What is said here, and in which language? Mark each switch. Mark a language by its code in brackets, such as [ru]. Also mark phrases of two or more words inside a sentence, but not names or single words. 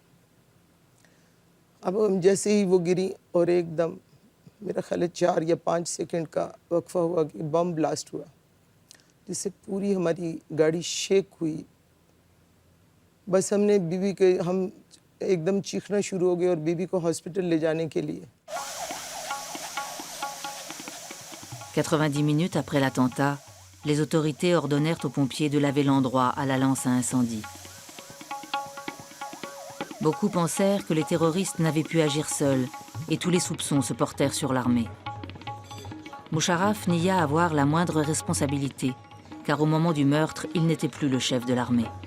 [ur] اب ہم جیسے ہی وہ گری اور ایکدم میرا خیال ہے 4 یا 5 سیکنڈ کا وقفہ ہوا کہ [en] bomb blast [ur] ہوا، جس سے پوری ہماری گاڑی شیک ہوئی. بس ہم نے بیوی کے ہم ایکدم چیخنا شروع ہو گئے اور بیوی کو ہاسپٹل لے جانے کے لیے. [fr] 90 minutes après l'attentat, les autorités ordonnèrent aux pompiers de laver l'endroit à la lance à incendie. Beaucoup pensèrent que les terroristes n'avaient pu agir seuls et tous les soupçons se portèrent sur l'armée. Musharraf nia avoir la moindre responsabilité, car au moment du meurtre, il n'était plus le chef de l'armée.